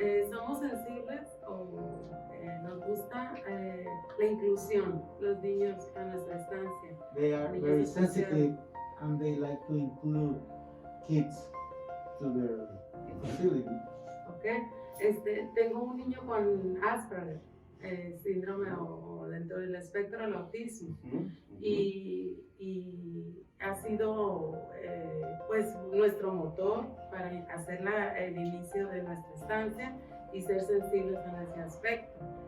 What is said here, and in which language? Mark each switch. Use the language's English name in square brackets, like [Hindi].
[Spanish] Somos sensibles o nos gusta la inclusión, los niños a nuestra estancia. [English] They are very sensitive and they like to include kids to their facility. Okay. [Spanish] Tengo un niño con Asperger, síndrome o dentro del espectro del autismo. Y ha sido pues nuestro motor para hacer el inicio de nuestra estancia y ser sensibles en ese aspecto.